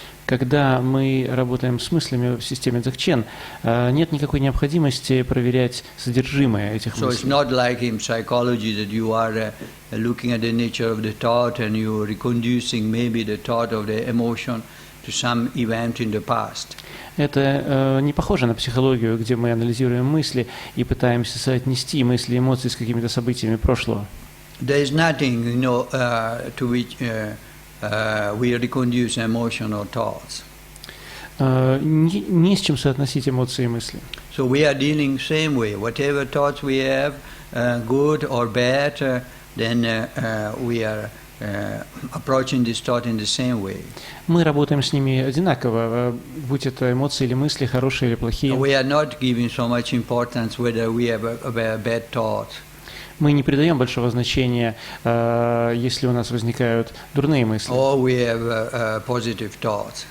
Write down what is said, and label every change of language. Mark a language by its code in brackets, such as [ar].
[ru] Когда мы работаем с мыслями в системе Dzogchen, нет никакой необходимости проверять содержимое этих мыслей. [en] So it's not like in psychology that you are looking at the nature of the thought and you are reconducing maybe the thought of the emotion to some event in the past. [ru] Это не похоже на психологию, где мы анализируем мысли и пытаемся соотнести мысли и эмоции с какими-то событиями прошлого. [en] There is nothing, to which we reconduce emotion or thoughts. [ru] Не с чем соотносить эмоции и мысли. [en] So we are dealing same way. Whatever thoughts we have, good or bad, then we are approaching this thought in the same way. [ru] Мы работаем с ними одинаково, будь это эмоции или мысли, хорошие или плохие. [en] We are not giving so much importance whether we have a bad thought. [ru] Мы не придаем большого значения, если у нас возникают дурные мысли. [en] or we have positive thoughts.